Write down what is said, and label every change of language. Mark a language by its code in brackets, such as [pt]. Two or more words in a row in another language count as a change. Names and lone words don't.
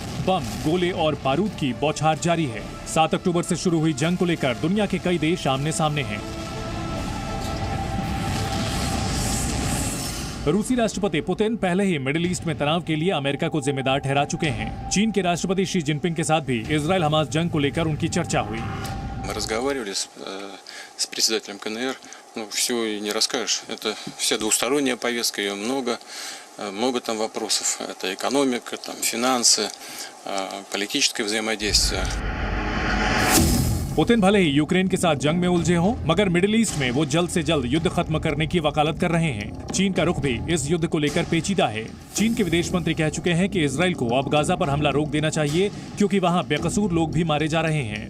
[hi] बम, गोले और बारूद की बौछार जारी है। 7 अक्टूबर से शुरू हुई जंग को लेकर दुनिया के कई देश आमने सामने हैं। रूसी राष्ट्रपति पुतिन पहले ही मिडिल ईस्ट में तनाव के लिए अमेरिका को जिम्मेदार ठहरा चुके हैं। चीन के राष्ट्रपति शी जिनपिंग के साथ भी इजराइल हमास जंग को लेकर उनकी चर्चा हुई। [ru] Мы разговаривали с председателем КНР, все и не расскажешь. Это вся двусторонняя повестка, ее много там вопросов. Это экономика, там финансы, политическое взаимодействие. [hi] पुतिन भले ही यूक्रेन के साथ जंग में उलझे हों, मगर मिडिल ईस्ट में वो जल्द से जल्द युद्ध खत्म करने की वकालत कर रहे हैं। चीन का रुख भी इस युद्ध को लेकर पेचीदा है। चीन के विदेश मंत्री कह चुके हैं कि इजराइल को अब गाजा पर हमला रोक देना चाहिए, क्योंकि वहां बेकसूर लोग भी मारे जा रहे हैं।